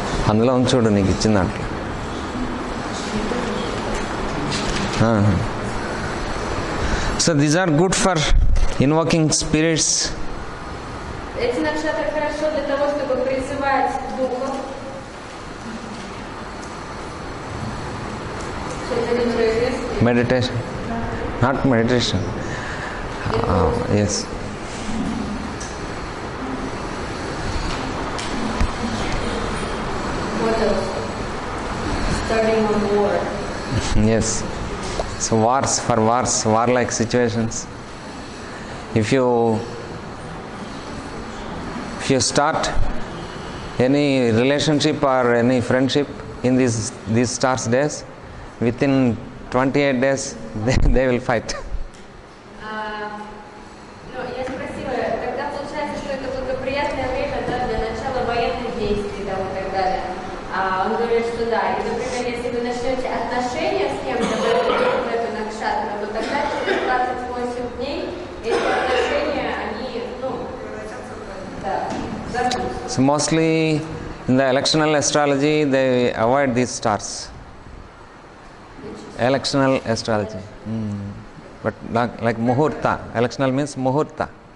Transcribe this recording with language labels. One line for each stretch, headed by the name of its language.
Telugu: అందులో ఉంచుడు నీకు ఇచ్చిన దాంట్లో
English: so these are good for invoking spirits
Russian: Эти накшатры хорошо для того, чтобы призывать духов. Что-то которые резкие.
English: Meditation not meditation yes What else? Starting a war. Yes. So wars, for wars, war-like situations. If you start any relationship or any friendship in these stars days, within 28 days they will fight.
Russian: Ну, я спросила, когда получается, что это благоприятное время, да, для начала военных действий, да, и так далее. Он говорит, что да. И, например, если вы начнете отношения с кем-то в эту накшатру, то тогда через 28 дней эти отношения, они, ну, да, забудутся.
English: So mostly in the electional astrology they avoid these stars. Electional astrology. But like muhurta. Electional means muhurta.